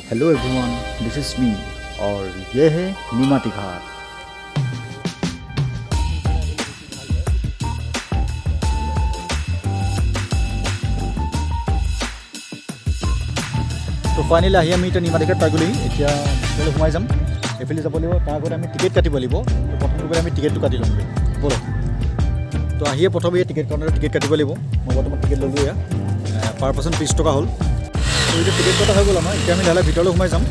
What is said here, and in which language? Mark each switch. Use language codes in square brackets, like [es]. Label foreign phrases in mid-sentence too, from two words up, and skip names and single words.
[en] everyone, this is me [hi] और ये है निमाती घाट। [as] तो फाइनली आহি আমি এতিয়া নিমাতী ঘাট পাই গ'লোহি। এতিয়া ভিতৰলৈ সোমাই যাম। এইফালে যাব লাগিব, তাৰ আগতে আমি টিকেট কাটিব লাগিব। প্ৰথম গৈ আমি টিকেটটো কাটি ল'মগৈ ব'লক। তো আহিয়ে প্ৰথমে এই [en] ticket counter [as] টিকেট কাটিব লাগিব। মই বৰ্তমান টিকেট ল'লোঁ এয়া [en] per person [as] 30 টকা হ'ল। তো এতিয়া টিকেট কটা হৈ গ'ল আমাৰ। এতিয়া আমি লাহে ভিতৰলৈ সোমাই যাম।